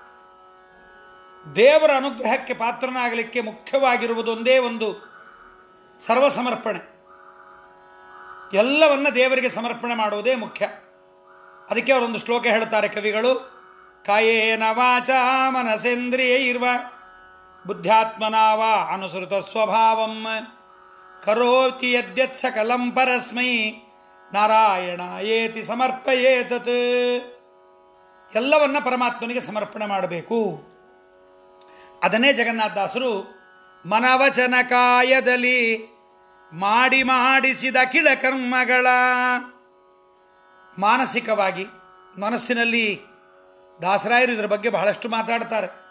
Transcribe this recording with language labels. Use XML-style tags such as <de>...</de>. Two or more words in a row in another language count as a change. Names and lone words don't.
<kn>ದೇವರ ಅನುಗ್ರಹಕ್ಕೆ ಪಾತ್ರನಾಗಲಿಕ್ಕೆ ಮುಖ್ಯವಾಗಿರುವುದೊಂದೇ ಒಂದು ಸರ್ವಸಮರ್ಪಣೆ. ಎಲ್ಲವನ್ನ ದೇವರಿಗೆ ಸಮರ್ಪಣೆ ಮಾಡುವುದೇ ಮುಖ್ಯ. ಅದಕ್ಕೆ ಅವರೊಂದು ಶ್ಲೋಕ ಹೇಳ್ತಾರೆ ಕವಿಗಳು.</kn> <sa>ಕಾಯೇನ ವಾಚಾ ಮನಸೇಂದ್ರಿಯೈರ್ವ ಬುದ್ಧ್ಯಾತ್ಮನಾವ ಅನುಸೃತ ಸ್ವಭಾವಂ ಕರೋತಿ ಯದ್ಯತ್ ಸಕಲಂ ಪರಸ್ಮೈ ನಾರಾಯಣಾಯೇತಿ ಸಮರ್ಪಯೇತತ್.</sa> <kn>ಎಲ್ಲವನ್ನ ಪರಮಾತ್ಮನಿಗೆ ಸಮರ್ಪಣೆ ಮಾಡಬೇಕು. ಅದನ್ನೇ ಜಗನ್ನಾಥದಾಸರು ಮನವಚನ ಕಾಯದಲ್ಲಿ ಮಾಡಿಸಿದ ಅಖಿಲ ಕರ್ಮಗಳ, ಮಾನಸಿಕವಾಗಿ ಮನಸ್ಸಿನಲ್ಲಿ ದಾಸರಾಯರು ಇದರ ಬಗ್ಗೆ ಬಹಳಷ್ಟು ಮಾತಾಡ್ತಾರೆ.</kn>